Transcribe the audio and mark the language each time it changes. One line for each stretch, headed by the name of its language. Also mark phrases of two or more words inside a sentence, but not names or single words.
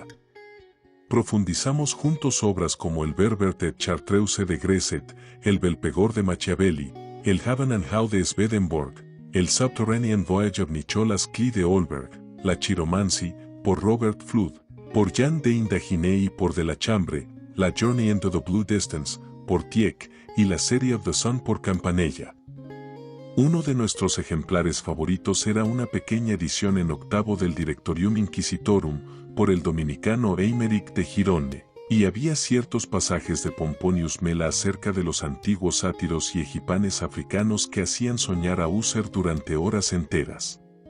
Spanish: Profundizamos juntos obras como el Berbert et Chartreuse de Gresset, el Belphegor de Machiavelli, el Haven and How de Swedenborg, el Subterranean Voyage of Nicholas Klee de Olberg, la Chiromancy, por Robert Flood, por Jean de Indaginé y por de la Chambre, la Journey into the Blue Distance, por Tieck, y la Serie of the Sun por Campanella. Uno de nuestros ejemplares favoritos era una pequeña edición en octavo del Directorium Inquisitorum, por el dominicano Eimerick de Gironde, y había ciertos pasajes de Pomponius Mela acerca de los antiguos sátiros y egipanes africanos que hacían soñar a Husserl durante horas enteras.